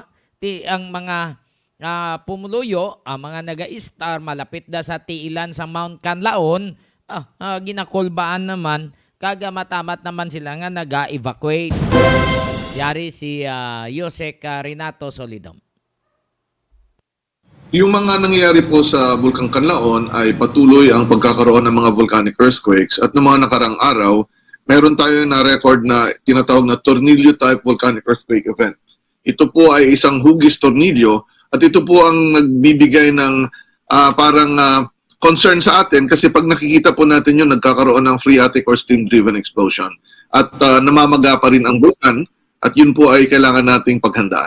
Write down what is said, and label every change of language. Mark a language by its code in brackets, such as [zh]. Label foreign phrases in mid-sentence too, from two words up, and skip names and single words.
[hil] Ang mga pumuluyo, ang mga naga-star malapit da sa tiilan sa Mount Canlaon, ginakulbaan naman, kaga matamat naman sila nga naga-evacuate. Yari si Yosek Renato Solidom. [tl] Yung mga nangyayari po sa Bulkang Canlaon ay patuloy ang pagkakaroon ng mga [en] volcanic earthquakes [tl] at noong mga nakarang araw, meron tayo na record na tinatawag na tornilyo [en] type volcanic earthquake event. [tl] Ito po ay isang hugis tornilyo at ito po ang nagbibigay ng concern sa atin kasi pag nakikita po natin yun, nagkakaroon ng [en] phreatic or steam-driven explosion [tl] at namamaga pa rin ang bulkan at yun po ay kailangan nating paghandaan.